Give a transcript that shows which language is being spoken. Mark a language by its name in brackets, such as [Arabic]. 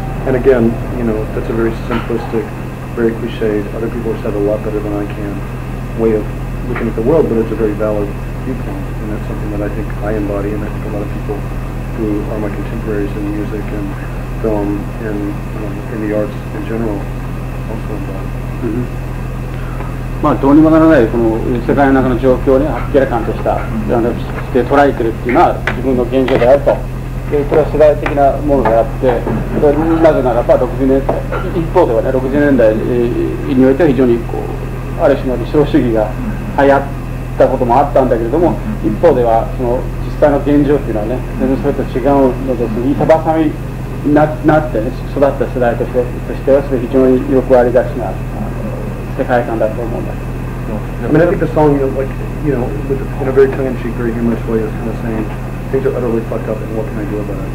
[English] And again, that's a very simplistic, very cliched, other people have said a lot better than I can, way of looking at the world, but it's a very valid viewpoint, and that's something that I think I embody, and I think a lot of people who are my contemporaries in music and film and in the arts in general also embody. [Japanese] まあどうにもならないこの世界の中の状況に明らかとしたして捉えてるっていうのは自分の現状であると。でこれは世代的なものであって、なぜならば60年一方ではね60年代においては非常にある種の理想主義が流行ったこともあったんだけれども、一方ではその実際の現状っていうのはね全然それと違うので、板挟みになって、ね、育った世代としてはそれ非常によくありがちな世界観だと思うんだ。 [English] I mean, I think the song, in a very tongue-in-cheek, very humorous way, is kind of saying things are utterly fucked up, and what can I do about it?